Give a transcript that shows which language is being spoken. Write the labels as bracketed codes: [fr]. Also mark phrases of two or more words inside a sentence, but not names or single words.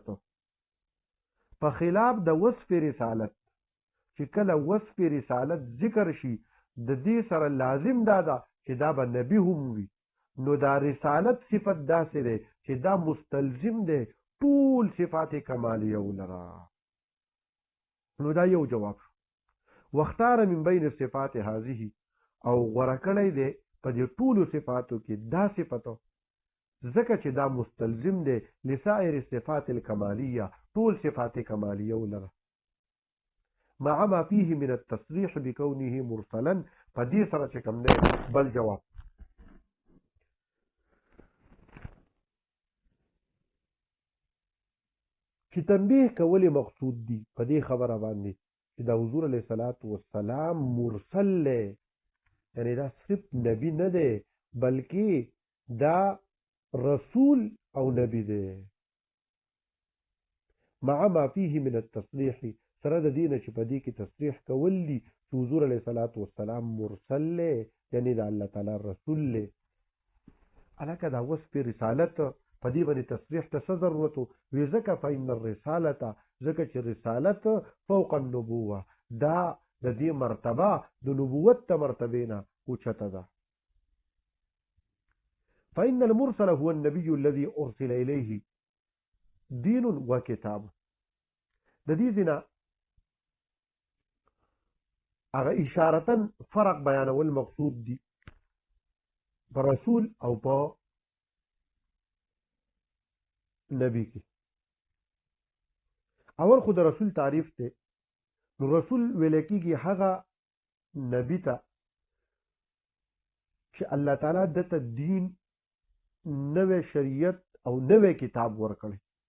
[ps] په خلاف د وصف رسالت چې کله وصف رسالت ذکر شي د دې سره لازم دا ده چې دا به نبی هم وي، نو دا رسالت صفت داسې دی چې دا مستلزم دی ټول صفات کمالیه ولره. نو دا یو جواب شو. [ar] واختار من بین صفات هذه، [ps] او غوره کړی دی په دې ټولو صفاتو کې دا صفتو ځکه چې دا مستلزم دی [ar] لسائر الصفات الکمالیه [ps] ټول صفات کمالیه ولره، [ar] مع ما فيه من التصریح بكونه مرسلا. [ps] په دې سره چې کوم دی بل جواب چې تنبیه کولې مقصود دي په دې خبره باندې چې دا حضور [ar] علیه الصلاۃ والسلام [ps] مرسل دی، یعنی دا صرف نبی نه دی بلکې دا رسول او نبی دی. [ar] مع ما فيه من التصریح، [ps] سره د دې نه چې په دې کې تصریح کول دي چې حضور [ar] علیه الصلاۃ والسلام [ps] مرسل دی، یعنی دا الله تعالی رسول دی. الکه دا وصف رسالت په دې باندې تصریح ته څه ضرورت وي؟ [ar] ځکه فإن الرسالة، [ps] ځکه چې رسالت [ar] فوق النبوه [ps] دا د دې مرتبه د نبوت ته مرتبه نه اوچته ده. [ar] فإن المرسل هو النبي الذي أرسل إليه دين وكتاب. [ps] د دې ځینه هغه اشارتا فرق بیانول مقصود دي په رسول او په نبی کې. اول خو د رسول تعریف ته، نو رسول ویل کېږي هغه نبی ته چې الله تعالی دته دین، نوې شریعت او نوې کتاب ورکړي.